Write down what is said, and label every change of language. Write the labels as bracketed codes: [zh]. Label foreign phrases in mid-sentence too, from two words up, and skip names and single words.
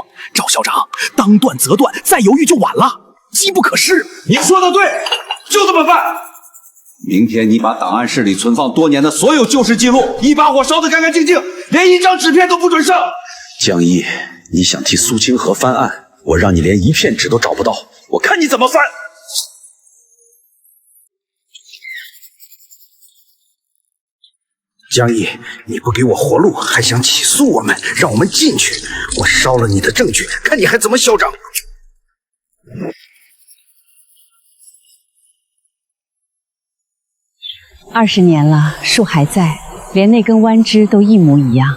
[zh] 趙校長，當斷則斷，再猶豫就晚了。機不可失，您說的對，就這麼辦。明天你把檔案室裡存放多年的所有舊事記錄，一把火燒得乾乾淨淨，連一張紙片都不准剩。江毅，你想替蘇清河翻案，我讓你連一片紙都找不到，我看你怎么翻。江毅，你不給我活路，還想起訴我們，讓我們進去，我燒了你的證據，看你還怎麼囂張。 20年了，樹還在，連那根彎枝都一模一樣。